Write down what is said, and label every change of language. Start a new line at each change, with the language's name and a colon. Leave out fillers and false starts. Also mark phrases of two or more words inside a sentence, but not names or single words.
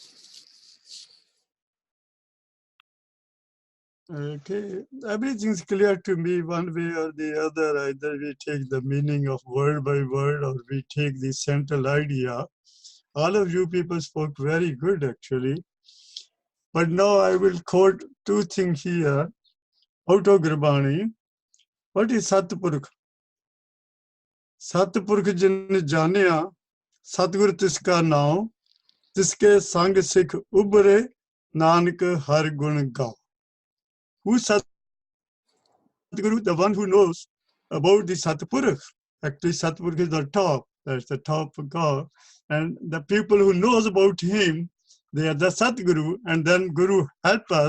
English: Okay, everything's clear to me one way or the other. Either we take the meaning of word by word or we take the central idea. All of you people spoke very good, actually. But now I will quote two things here out of Gurbani. What is Satpurukh?
Punjabi: ਸਤਿਪੁਰਖੁ ਜਿਨਿ ਜਾਨਿਆ, ਸਤਿਗੁਰੁ ਤਿਸਕਾ ਨਾਮ, ਤਿਸਕੇ ਸੰਗ ਸਿਖ ਉਬਰੇ, ਨਾਨਕ ਹਰਿ ਗੁਣ ਗਾਉ.
English: Who's Satguru? The one who knows about the Satpurukh. Actually, Satpurukh is the top. That's the top of God. And the people who knows about him, they are the Satguru. And then Guru help us.